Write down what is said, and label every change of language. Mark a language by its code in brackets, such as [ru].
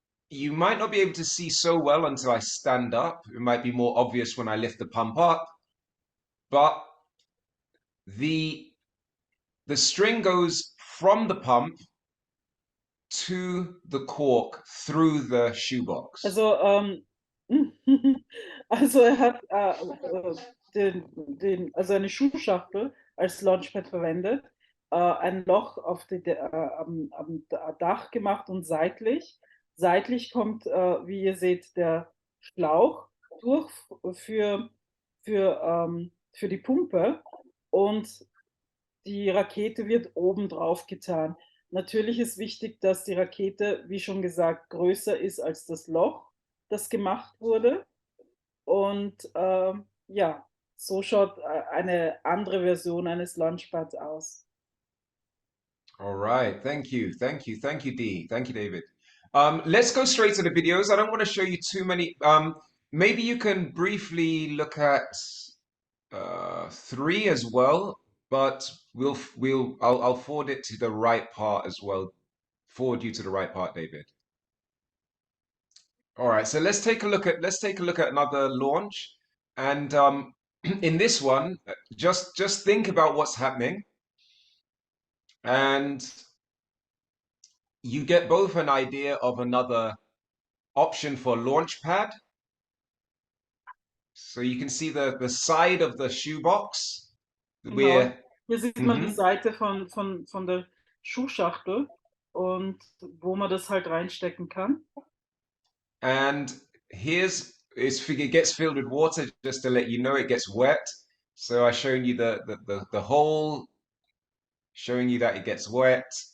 [en] You might not be able to see so well until I stand up. It might be more obvious when I lift the pump up, but the string goes from the pump to the cork through the shoebox. [de] Also, also er hat also eine Schuhschachtel als Launchpad verwendet, ein Loch auf am Dach gemacht und seitlich. Seitlich kommt, wie ihr seht, der Schlauch durch für die Pumpe und die Rakete wird oben drauf getan. Natürlich ist wichtig, dass die Rakete, wie schon gesagt, größer ist als das Loch, das gemacht wurde. Und ja, so schaut eine andere Version eines Launchpads aus. [en] All right, thank you, Dee, thank you, David. Let's go straight to the videos. I don't want to show you too many. Maybe you can briefly look at 3 as well, but I'll forward it to the right part as well. Forward you to the right part, David. All right, so let's take a look at another launch, and in this one, just think about what's happening, and you get both an idea of another option for launch pad. So you can see the side of the shoebox. [de] Genau. Hier sieht man die Seite von der Schuhschachtel und wo man das halt reinstecken kann. [en] And it gets filled with water, just to let you know it gets wet. So I'm showing you the hole, showing you that it gets wet.